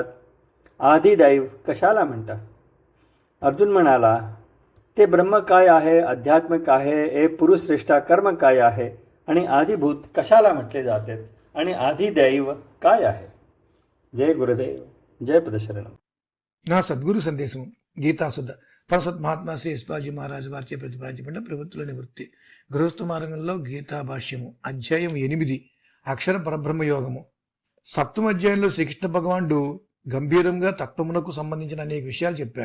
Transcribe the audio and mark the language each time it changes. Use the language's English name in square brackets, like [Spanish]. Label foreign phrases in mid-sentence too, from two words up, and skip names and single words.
[Marathi] आदिदैव कशाला म्हणतात? अर्जुन म्हणाला, ते ब्रह्म काय आहे, अध्यात्म काय आहे, हे पुरुषश्रेष्ठा कर्म काय आहे आणि आदिभूत कशाला म्हटले जाते आणि आदिदैव काय आहे? [Hindi] जय गुरुदेव, जय పదశరణం. [Telugu] నా సద్గురు సందేశం గీతాసుద్ధ పరసత్ మహాత్మా శ్రీ యశ్పాజీ మహారాజు వారిచే ప్రతిపాదించబడిన ప్రవృత్తుల నివృత్తి గృహస్థ మార్గంలో గీతా భాష్యము అధ్యాయం 8 అక్షర పరబ్రహ్మ యోగము. సప్తమ అధ్యాయంలో శ్రీకృష్ణ భగవానుడు గంభీరంగా తత్వమునకు సంబంధించిన అనేక విషయాలు చెప్పాడు.